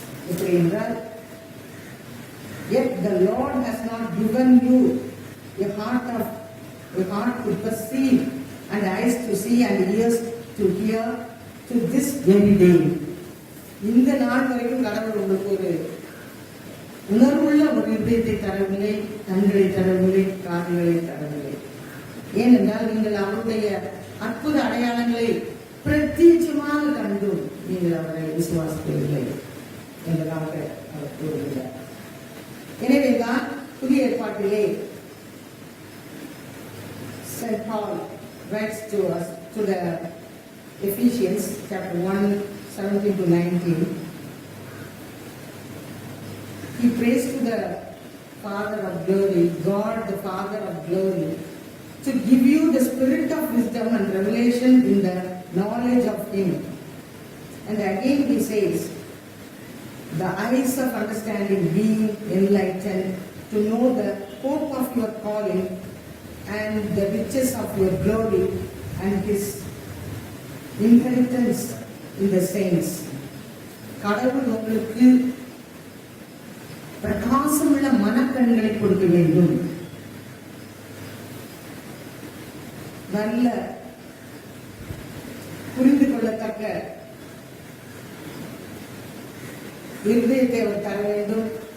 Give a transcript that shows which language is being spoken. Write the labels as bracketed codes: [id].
[ta] எப்படி என்றால், [en] yet the Lord has not given you a heart to perceive and eyes to see and ears to hear to this very day. [ta] இந்த நாள் வரைக்கும் கடவுள் உங்களுக்கு ஒரு உணர்வுள்ள ஒரு இதயத்தை தரவில்லை, கண்களை தரவில்லை, காதுகளை தரவில்லை. ஏனென்றால் நீங்கள் அவருடைய அற்புத அடையாளங்களை பிரத்யட்சமாக கண்டும் நீங்கள் அவரை விசுவாசிக்கவில்லை என்பதாக அவர் கூறுகிறார். எனவேதான் புதிய ஏற்பாட்டிலே St. [en] Paul writes to us, to the Ephesians chapter 1:17-19. He prays to the Father of glory, God the Father of glory, to give you the spirit of wisdom and revelation in the knowledge of Him. And again he says, the eyes of understanding being enlightened, to know the hope of your calling and the riches of your glory and His inheritance in the saints. [ta] கடவுள் உங்களுக்கு பிரகாசமுள்ள மனக்கண்களை கொடுக்க வேண்டும், நல்ல புரிந்து கொள்ளத்தக்க இருதயத்தை அவர் தர வேண்டும்.